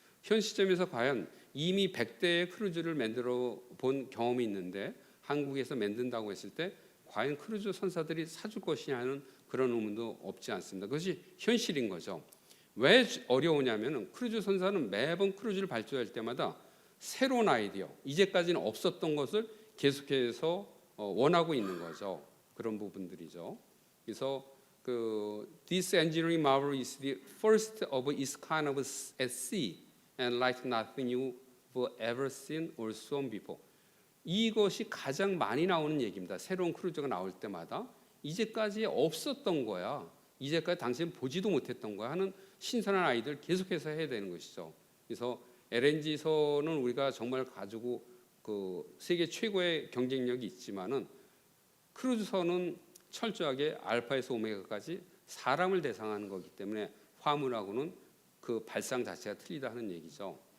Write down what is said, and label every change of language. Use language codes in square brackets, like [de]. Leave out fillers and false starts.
[ko] 현 시점에서 과연 이미 100대의 크루즈를 만들어 본 경험이 있는데 한국에서 만든다고 했을 때 과연 크루즈 선사들이 사줄 것이냐 하는 그런 의문도 없지 않습니다. 그것이 현실인 거죠. 왜 어려우냐면 크루즈 선사는 매번 크루즈를 발주할 때마다 새로운 아이디어, 이제까지는 없었던 것을 계속해서 원하고 있는 거죠. 그런 부분들이죠. 그래서 [en] This engineering marvel is the first of its kind at sea and like nothing you've ever seen or seen before. [ko] 이것이 가장 많이 나오는 얘기입니다. 새로운 크루즈가 나올 때마다 이제까지 없었던 거야. 이제까지 당신 보지도 못했던 거야 하는 신선한 아이들 계속해서 해야 되는 것이죠. 그래서 LNG선은 우리가 정말 가지고 그 세계 최고의 경쟁력이 있지만은 크루즈선은 철저하게 알파에서 오메가까지 사람을 대상하는 거기 때문에 화물하고는 그 발상 자체가 틀리다 하는 얘기죠.